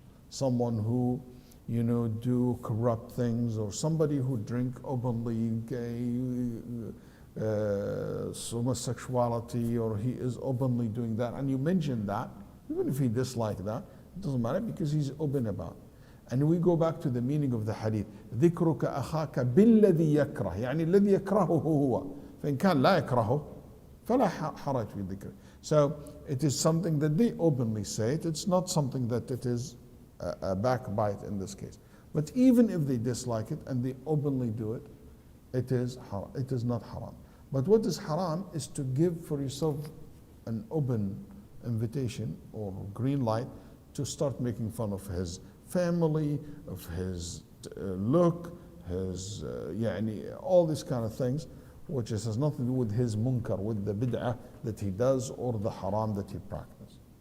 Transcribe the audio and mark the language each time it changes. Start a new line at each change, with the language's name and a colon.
English: Someone who, you know, do corrupt things, or somebody who drink openly, gay, homosexuality, or he is openly doing that, and you mention that, even if he dislikes that, it doesn't matter because he's open about it. And we go back to the meaning of the hadith.
Arabic: ذكرك أخاك بالذي يكره، يعني الذي يكرهه هو. فإن كان لا يكرهه فلا حرج في الذكر.
English: So it is something that they openly say it. It's not something that it is a backbite in this case. But even if they dislike it and they openly do it, it is haram. It is not haram. But what is haram is to give for yourself an open invitation or green light to start making fun of his family, of his look, his all these kind of things, which has nothing to do with his munkar, with the bid'ah that he does or the haram that he practices.